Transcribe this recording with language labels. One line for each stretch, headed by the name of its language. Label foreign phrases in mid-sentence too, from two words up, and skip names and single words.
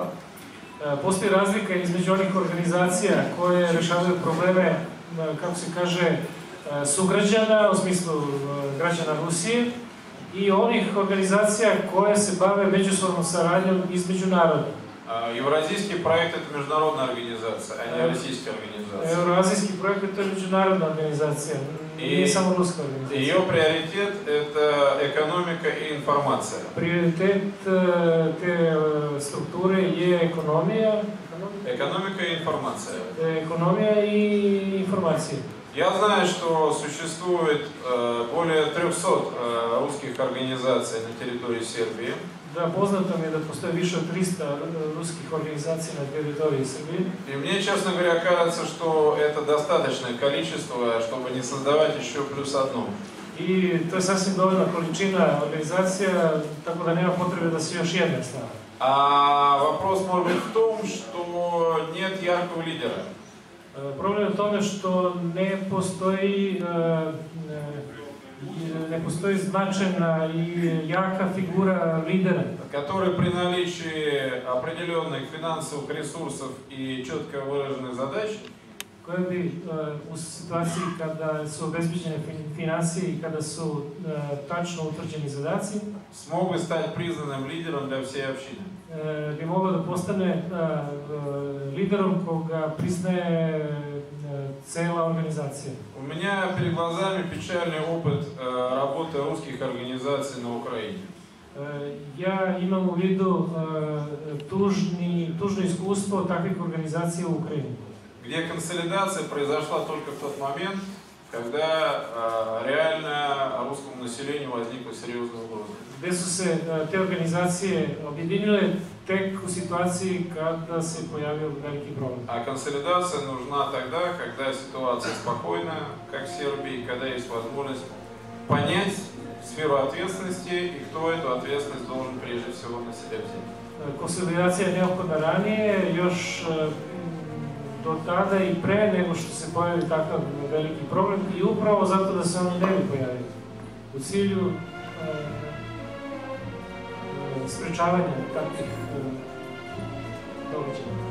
Serbian: Postoji razlika između onih organizacija koje rešavaju probleme, kako se kaže, sugrađana, u smislu građana Rusije, i onih organizacija koje se bave međusobnom saradnjom između naroda.
Russian: Евразийский проект – это международная организация, а не российская организация. Евразийский проект – это международная организация, не само русская организация. Ее приоритет – это экономика и информация.
Serbian: Приоритет те структуры je ekonomija.
Russian: Экономика и информация.
Serbian: Ekonomija i informacija.
Russian: Я знаю, что существует более 300 русских организаций на территории Сербии.
Serbian: Да, познато mi je da postoji više od 300 ruskih organizacija na teritoriji Srbije.
Russian: И мне, честно говоря, кажется, что это достаточное количество, чтобы не создавать еще плюс одну.
Serbian: I to je sasvim dovoljna količina organizacija, tako da nema potrebe da se još jedna stavi.
Russian: А вопрос может быть в том, что нет яркого лидера.
Serbian: Problem je u tome što ne postoji značajna i jaka figura lidera,
Russian: который при наличии определенных финансовых ресурсов и четко выраженных задач
Serbian: koje bi u situaciji kada su obezbeđene financije i kada su tačno utvrđeni zadaci
Russian: смог бы стать признанным лидером для всей общины.
Serbian: Bi mogao da postane liderom koga priznaje cela organizacija.
Russian: У меня перед глазами печальный опыт работы русских организаций на Украине.
Serbian: Ja imam u vidu tužno iskustvo takvih organizacija u Ukrajini.
Russian: Где консолидация произошла только в тот момент, когда реально русскому населению возникла серьезная угроза.
Serbian: Gde su se te organizacije objedinile tek u situaciji kada se pojavio veliki problem.
Russian: А консолидация нужна тогда, когда ситуация спокойная, как в Сербии, когда есть возможность понять сферу ответственности и кто эту ответственность должен прежде всего на себя взять.
Serbian: Konsolidacija je neophodna ranije, još do tada i pre nego što se pojavi takav veliki problem i upravo zato da se oni ne bi pojavili. U cilju sprečavanja takvih događaja.